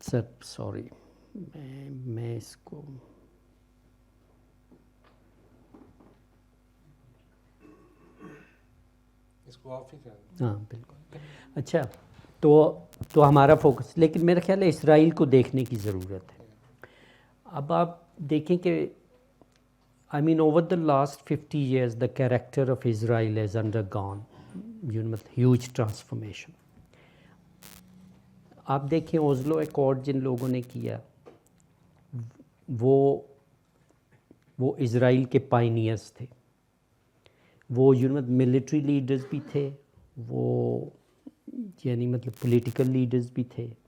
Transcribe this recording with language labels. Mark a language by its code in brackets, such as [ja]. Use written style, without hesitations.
[ur] Sir sorry, میں اس کو اس کو آف ہی کر دیں. ہاں بالکل. اچھا، تو ہمارا فوکس، لیکن میرا خیال ہے اسرائیل کو دیکھنے کی ضرورت ہے. اب آپ دیکھیں کہ [en] I mean over the last 50 years the character of Israel has undergone huge transformation. [ur] آپ دیکھیں اوزلو ایکارڈ جن لوگوں نے کیا وہ اسرائیل کے پائنیئرز تھے. وہ ملٹری لیڈرز بھی تھے، وہ یعنی پولیٹیکل لیڈرز بھی تھے.